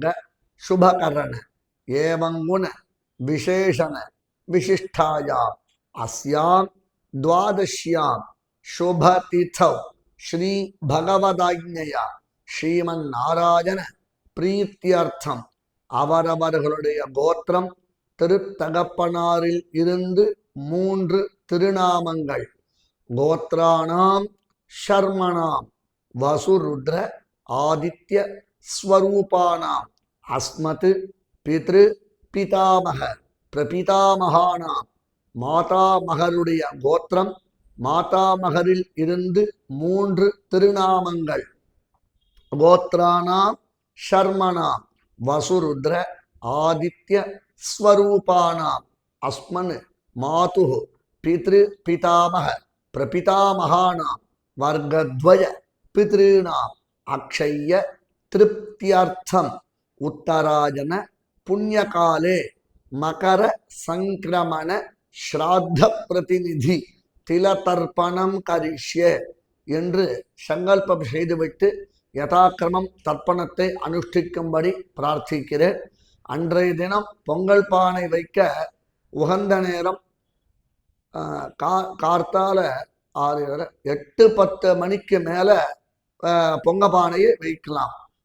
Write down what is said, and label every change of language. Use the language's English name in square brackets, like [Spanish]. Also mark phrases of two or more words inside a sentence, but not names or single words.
[Sanskrit] शुभकरण एवं गुण विशेषण विशिष्टायां अस्यां द्वादश्यां शुभतिथौ श्री भगवदाज्ञया श्रीमन्नारायण प्रीत्यर्थम [Tamil] அவரவர்களுடைய கோத்திரம் திருத்தகப்பனாரில் இருந்து 3 திருநாமங்கள் [Sanskrit] गोत्राणाम शर्मणाम वसुरुद्र आदित्य स्वरूपाणाम अस्मत् पितृ पितामह प्रपितामहानाम मातामहरुடைய [Tamil] கோத்திரம் மாதாமகரில் இருந்து 3 திருநாமங்கள் [Sanskrit] गोत्राणां शर्मणां वसुरुद्र आदित्य स्वरूपाणां अस्मन् मातुः पितृ पितामह प्रपितामहानां वर्गद्वय पितॄणां अक्षय्य तृप्त्यर्थम उत्तरायण पुण्यकाले मकर संक्रमण श्राद्ध प्रतिनिधि तिलतर्पणम करिष्ये [Tamil] என்று சங்கல்பம் செய்துவிட்டு யதாக்கிரமம் தர்ப்பணத்தை அனுஷ்டிக்கும்படி பிரார்த்திக்கிறேன். அன்றைய தினம் பொங்கல் பானை வைக்க உகந்த நேரம் கார்த்தால 8-10 மணிக்கு மேல பொங்க பானையை வைக்கலாம்.